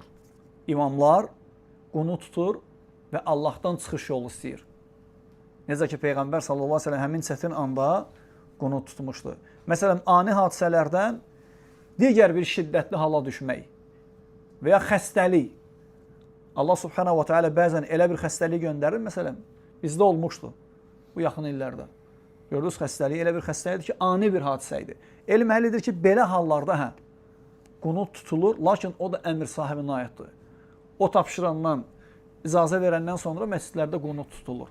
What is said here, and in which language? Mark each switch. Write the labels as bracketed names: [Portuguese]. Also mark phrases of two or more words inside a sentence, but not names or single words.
[Azerbaijani] İmamlar qunut tutur və Allahdan çıxış yolu istəyir. Necə ki, Peyğəmbər [Arabic] صلى الله عليه وسلم [Azerbaijani] həmin çətin anda qunut tutmuşdu. Məsələn, ani hadisələrdən digər bir şiddətli hala düşmək və ya xəstəlik. Allah [Arabic] سبحانه وتعالى [Azerbaijani] bəzən elə bir xəstəlik göndərir, məsələn, bizdə olmuşdu bu yaxın illərdə. Gördünüz xəstəlik elə bir xəstəlikdir ki, ani bir hadisə idi. Elm əhlidir ki, belə hallarda qunut tutulur, lakin o da əmr sahibinə aiddir. O tapşırandan, icazə verəndən sonra məscidlərdə qunut tutulur.